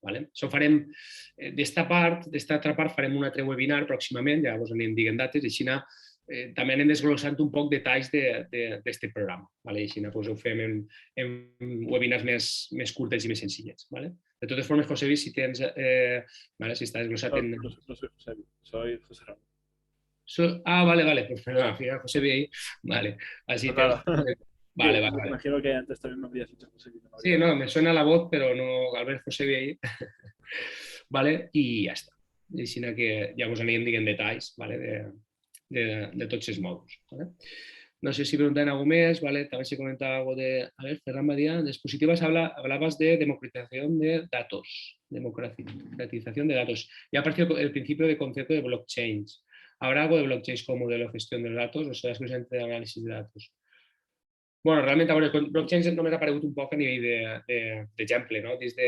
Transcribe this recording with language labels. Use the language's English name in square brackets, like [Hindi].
[Catalan] Això farem, d'esta altra part, farem un altre webinar pròximament, ja us anirem dient dates, i així també anem desglossant un poc detalls d'aquest programa. Així ho fem en webinars més curtes i més senzillets. De totes formes, José Luis, si tens... si està desglossat en... [Spanish] No soy José Luis, soy José Ramón. Vale, pues perdón, José Luis ahí. Vale, así te... Vale. Me imagino que antes también me habías dicho José Luis. Sí, no, me suena la voz, pero no al ver José Luis ahí. [Catalan] Vale, i ja està. Així que ja us anirem dient detalls, de tots els mòduls. [Spanish] No sé si preguntan algo más, también se comenta algo de, a ver, Ferran Badía, en dispositivos hablabas de democratización de datos, Ya apareció el principio del concepto de blockchain. ¿Habrá algo de blockchain como modelo de gestión de datos o será exclusivamente de análisis de datos? [Catalan] Bueno, realment, a veure, el blockchain només ha aparegut un poc a nivell d'exemple, no?